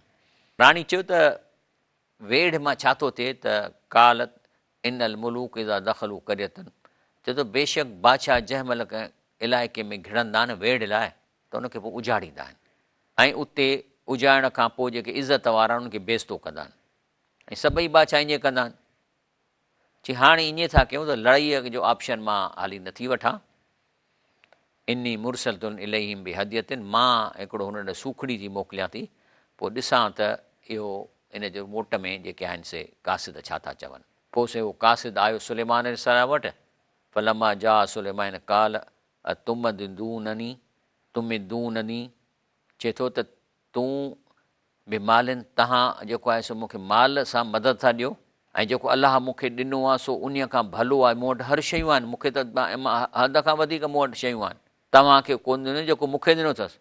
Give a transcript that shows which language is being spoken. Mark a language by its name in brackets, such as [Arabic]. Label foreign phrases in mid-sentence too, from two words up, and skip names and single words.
[Sindhi] राणी चयो त वेड़ मां छा थो थिए, त [Arabic] قالت إن الملوك إذا دخلوا قرية, [Sindhi] चए थो बेशक बादशाह जंहिं महिल कंहिं इलाइक़े में घिड़ंदा आहिनि वेड़ लाइ, त उनखे पोइ उजाड़ींदा आहिनि, ऐं उते उजाइण खां पोइ जेके इज़त वारा आहिनि उनखे बेइज़तो कंदा आहिनि, ऐं सभई बादशाह ईअं कंदा आहिनि। चई हाणे ईअं था कयूं त लड़ाईअ जो ऑप्शन मां हाली नथी वठां, [Arabic] إني مرسلة إليهم بهدية, [Sindhi] मां हिकिड़ो हुन ॾे सूखड़ी जी मोकिलियां थी, पोइ ॾिसां त इहो इन जो मोट में जेके आहिनि से कासिद छा था चवनि। पोइ से उहो कासिद आयो सुलेमान अलैहिस्सलाम वटि, [Arabic] فلما جاء سليمان قال تمدونني تمدونني, [Sindhi] चए थो त तूं बि मालिन, तव्हां जेको आहे सो मूंखे माल सां मदद था ॾियो, ऐं जेको अलाह मूंखे ॾिनो आहे सो उन खां भलो आहे, मूं वटि हर शयूं आहिनि, मूंखे त हद खां वधीक मूं वटि शयूं आहिनि, तव्हांखे कोन ॾिनो जेको मूंखे ॾिनो अथसि।